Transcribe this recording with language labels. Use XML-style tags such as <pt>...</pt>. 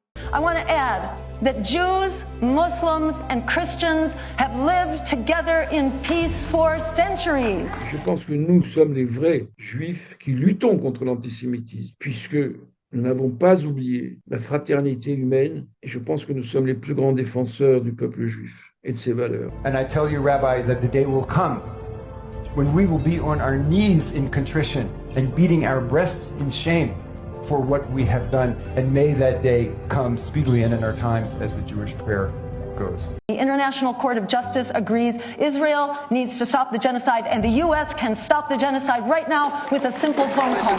<en>I want to add that Jews, Muslims, and Christians have lived together in peace for centuries.</en> <fr>Je pense que nous sommes les vrais juifs qui luttons contre l'antisémitisme, puisque Nous n'avons pas oublié la fraternité humaine et je pense que nous sommes les plus grands défenseurs du peuple juif et de ses valeurs.</fr> <en>And I tell you, Rabbi, that the day will come when we will be on our knees in contrition and beating our breasts in shame for what we have done. And may that day come speedily and in our times, as the Jewish prayer goes. The International Court of Justice agrees Israel needs to stop the genocide, and the US can stop the genocide right now with a simple phone call.</en>